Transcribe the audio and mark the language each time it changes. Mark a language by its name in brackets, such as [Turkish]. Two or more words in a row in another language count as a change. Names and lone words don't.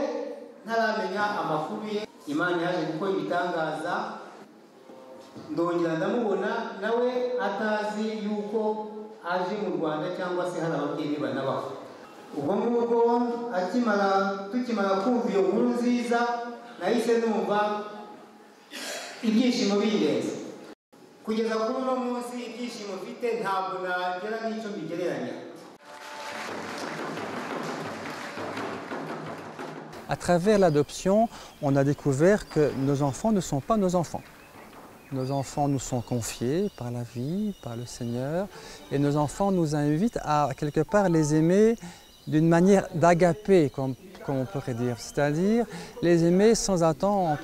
[Kinyarwanda] ntaramenya amakuru ye Imana yaje gukora ibitangaza ndongera ndamubona nawe atazi yuko aje mu Rwanda cyangwa se hari ababyeyi banabaho ubwo ngubwo tukimara kumva iyo nkuru nziza nahise numva ibyishimo bindenze kugeza kuri uno munsi ibyishimo mfite ntabwo nagera n'icyo mbigereranya. [French] À travers l'adoption, on a découvert que nos enfants ne sont pas nos enfants. Nos enfants nous sont confiés par la vie, par le Seigneur, et nos enfants nous invitent à quelque part les aimer d'une manière d'agapé, comme on pourrait dire, c'est-à-dire les aimer sans attente.